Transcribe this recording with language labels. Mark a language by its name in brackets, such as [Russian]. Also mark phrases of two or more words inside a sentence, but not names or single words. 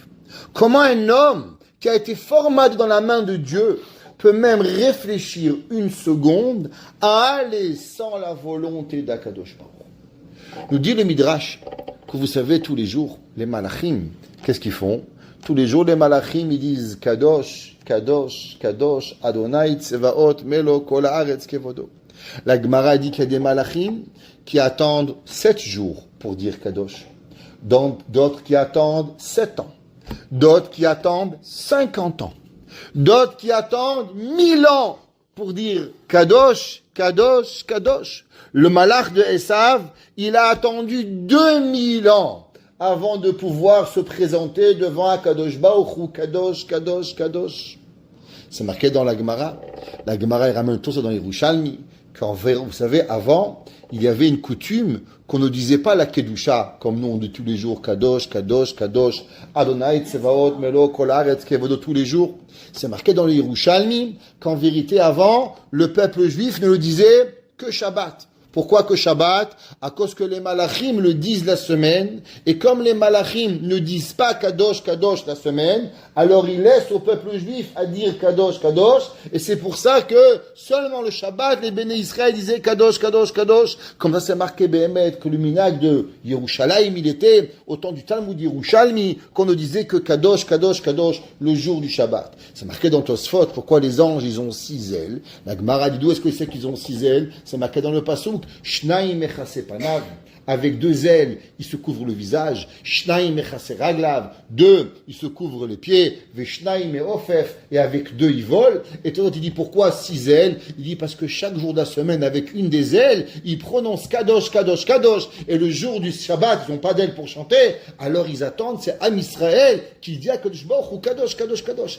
[French] Comment un homme qui a été formaté dans la main de Dieu peut même réfléchir une seconde à aller sans la volonté d' [Hebrew] הקדוש ברוך? [French] Nous dit le Midrash que vous savez tous les jours, les malachim, qu'est-ce qu'ils font? Tous les jours, les malachim, ils disent [Hebrew] קדוש, קדוש, קדוש, אדוני, צבאות, מלא, כל הארץ, כבודו. [French] La Gemara dit qu'il y a des malachim qui attendent 7 jours pour dire [Hebrew] Kadosh. [French] D'autres qui attendent 7 ans. D'autres qui attendent 50 ans. D'autres qui attendent 1000 ans pour dire [Hebrew] קדוש, קדוש, קדוש. [French] Le malach de Esav, il a attendu 2000 ans avant de pouvoir se présenter devant [Hebrew] הקדוש ברוך הוא, קדוש, קדוש, קדוש. [French] C'est marqué dans la Gemara. La Gemara, elle ramène tout ça dans les Yerushalmi, Vous savez, avant, il y avait une coutume qu'on ne disait pas la Kedusha, comme nous on dit tous les jours, [Hebrew] קדוש, קדוש, קדוש, אדוני, צבאות, מלא, כל הארץ, כבודו, [French] tous les jours. C'est marqué dans les Yerushalmi qu'en vérité, avant, le peuple juif ne le disait que Shabbat. Pourquoi que Shabbat? À cause que les malachim le disent la semaine, et comme les malachim ne disent pas [Hebrew] קדוש, קדוש [French] la semaine, alors ils laissent au peuple juif à dire [Hebrew] קדוש, קדוש, [French] et c'est pour ça que seulement le Shabbat, les [Hebrew] בני ישראל [French] disaient [Hebrew] קדוש, קדוש, קדוש, [French] comme ça c'est marqué Behemet, que le minag de Yerushalayim, il était au temps du Talmud Yerushalmi, qu'on ne disait que [Hebrew] קדוש, קדוש, קדוש, [French] le jour du Shabbat. C'est marqué dans Tosfot, pourquoi les anges, ils ont 6 ailes. La Gemara dit d'où est-ce que c'est qu'ils ont 6 ailes? C'est marqué dans le Passouk. [Hebrew] שניים מכסה פניו, [French] avec 2 ailes, il se couvre le visage. [Hebrew] שניים מכסה רגליו, 2, [French] il se couvre les pieds. [Hebrew] ובשניים יעופף, [French] et avec 2, il vole. Et toi, il dit pourquoi 6 ailes? Il dit parce que chaque jour de la semaine, avec une des ailes, il prononce [Hebrew] קדוש, קדוש, קדוש. [French] Et le jour du Shabbat, ils n'ont pas d'ailes pour chanter. Alors ils attendent, c'est [Hebrew] עם ישראל [French] qui dit à [Hebrew] קדוש ברוך הוא, קדוש, קדוש, קדוש.